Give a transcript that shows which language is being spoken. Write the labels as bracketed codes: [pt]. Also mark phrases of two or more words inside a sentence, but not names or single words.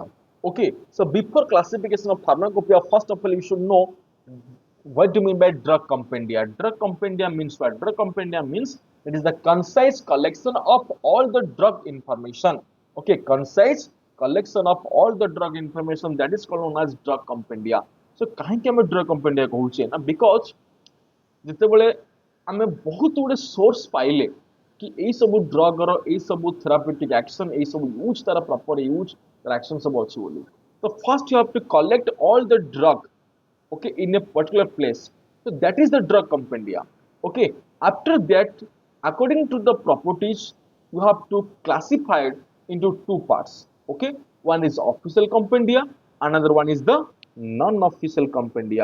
[en] Okay, so before classification of pharmacopoeia, first of all you should know what do you mean by drug compendia. Drug compendia means what? Drug compendia means it is the concise collection of all the drug information. Okay, concise collection of all the drug information, that is called known as drug compendia. [or] So କାହିଁକି ଆମେ [en] drug compendia [or] କହୁଛେ ନା, because ଯେତେବେଳେ ଆମେ ବହୁତ ଗୁଡେ ସୋର୍ସ ପାଇଲେ କି ଏଇ ସବୁ ଡ୍ରଗ ର ଏଇ ସବୁ [en] therapeutic action, [or] ଏଇ ସବୁ ୟୁଜ, ତାର [en] proper use, [or] ତାର ଆକ୍ସନ ସବୁ ଅଛି ବୋଲି, ତ [en] first you have to collect all the drug, okay, in a particular place. So that is the drug compendia. Okay, after that, according to the properties, you have to classify it into two parts. Okay, one is official compendia, another one is the non-official compendia.